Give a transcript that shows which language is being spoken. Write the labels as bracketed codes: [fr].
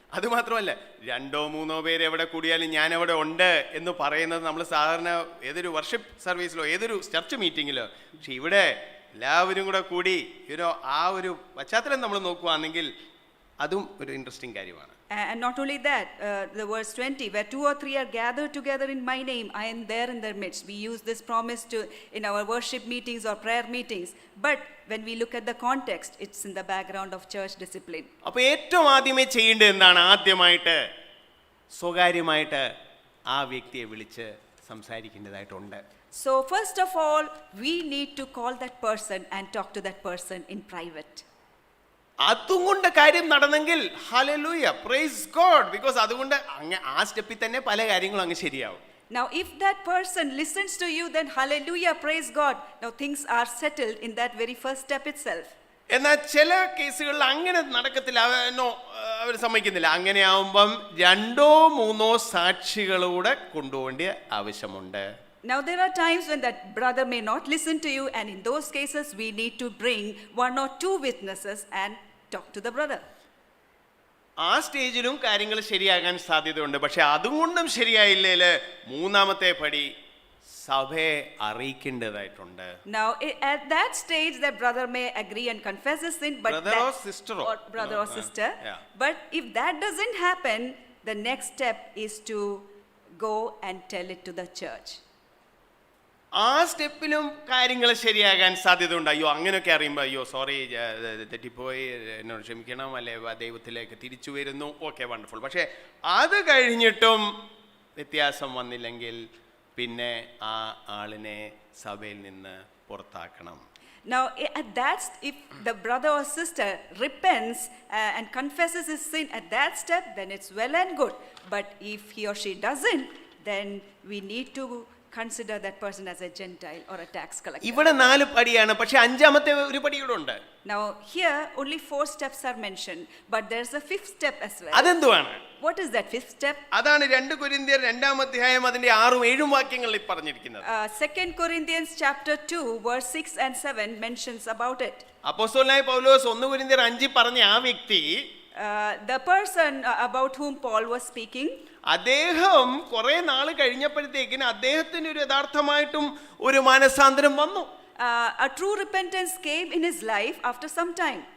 [ml] അതുമാത്രമല്ല, [en] 2 or 3 [ml] പേര് എവിടെ കൂടിയാലും ഞാൻ അവിടെ ഉണ്ട് എന്ന് പറയുന്നത് നമ്മൾ സാധാരണ ഏതൊരു വർഷിപ്പ് സർവീസിലോ ഏതൊരു ചർച്ച് മീറ്റിങ്ങിലോ, പക്ഷെ ഇവിടെ എല്ലാവരും കൂടെ കൂടി ആ ഒരു പശ്ചാത്തലം നമ്മൾ നോക്കുകയാണെങ്കിൽ അതും ഒരു ഇൻട്രസ്റ്റിംഗ് കാര്യമാണ്. [en] And not only that, the verse 20, where 2 or 3 are gathered together in my name, I am there in their midst. We use this promise in our worship meetings or prayer meetings. But when we look at the context, it's in the background of church discipline. [ml] അപ്പോൾ ഏറ്റവും ആദ്യമേ ചെയ്യേണ്ടത് എന്താണ്? ആദ്യമായിട്ട് സ്വകാര്യമായിട്ട് ആ വ്യക്തിയെ വിളിച്ച് സംസാരിക്കേണ്ടതായിട്ടുണ്ട്. [en] So first of all, we need to call that person and talk to that person in private. [ml] അതുകൊണ്ട് കാര്യം നടന്നെങ്കിൽ ഹല്ലേലൂയ, [en] praise God, because [ml] അതുകൊണ്ട് ആ സ്റ്റെപ്പിൽ തന്നെ പല കാര്യങ്ങളും അങ്ങ് ശരിയാവും. [en] Now if that person listens to you, then hallelujah, praise God. Now things are settled in that very first step itself. [ml] എന്നാൽ ചില കേസുകളിൽ അങ്ങനെ നടക്കത്തില്ല, അവർ സമ്മതിക്കുന്നില്ല. അങ്ങനെ ആവുമ്പം [en] 2 or 3 [ml] സാക്ഷികളൂടെ കൊണ്ടുപോകേണ്ട ആവശ്യമുണ്ട്. [en] Now there are times when that brother may not listen to you, and in those cases we need to bring 1 or 2 witnesses and talk to the brother. [ml] ആ സ്റ്റേജിലും കാര്യങ്ങൾ ശരിയാകാൻ സാധ്യതയുണ്ട്. പക്ഷെ അതുകൊണ്ടും ശരിയായില്ലേൽ 3ാമത്തെ പടി സഭയെ അറിയിക്കേണ്ടതായിട്ടുണ്ട്. [en] Now at that stage the brother may agree and confess his sin, but brother or sister, brother or sister. Yeah. But if that doesn't happen, the next step is to go and tell it to the church. [ml] ആ സ്റ്റെപ്പിലും കാര്യങ്ങൾ ശരിയാകാൻ സാധ്യതയുണ്ട്. അയ്യോ അങ്ങനെയൊക്കെ അറിയുമ്പോൾ അയ്യോ sorry തെറ്റിപ്പോയി, എന്നോട് ക്ഷമിക്കണം, അല്ലെ ദൈവത്തിലേക്ക് തിരിച്ചു വരുന്നു, ഓക്കെ വണ്ടർഫുൾ. പക്ഷേ അത് കഴിഞ്ഞിട്ടും വ്യത്യാസം വന്നില്ലെങ്കിൽ പിന്നെ ആ ആളിനെ സഭയിൽ നിന്ന് പുറത്താക്കണം. [en] Now at that, if the brother or sister repents and confesses his sin at that step, then it's well and good. But if he or she doesn't, then we need to consider that person as a Gentile or a tax collector. [ml] ഇവിടെ 4 പടിയാണ്, പക്ഷെ 5ാമത്തെ ഒരു പടി കൂടെ ഉണ്ട്. [en] Now here only 4 steps are mentioned, but there's a 5th step as well. [ml] അതെന്തുവാണ്? [en] What is that 5th step? [ml] അതാണ് 2 കൊരിന്ത്യർ 2-ാം അധ്യായം അതിന്റെ 6 ഉം 7 ഉം വാക്യങ്ങളിൽ പറഞ്ഞിരിക്കുന്നത്. [en] 2 Corinthians chapter 2 verse 6 and 7 mentions about it. [ml] അപ്പോസ്തലനായ പൗലോസ് 1 കൊരിന്ത്യർ 5 പറഞ്ഞ ആ വ്യക്തി, [en] the person about whom Paul was speaking, [ml] അദ്ദേഹം കുറെ നാൾ കഴിഞ്ഞപ്പോഴത്തേക്കിന് അദ്ദേഹത്തിന് ഒരു യഥാർത്ഥമായിട്ടും ഒരു മാനസാന്തരം വന്നു. [en] a true repentance came in his life after some time.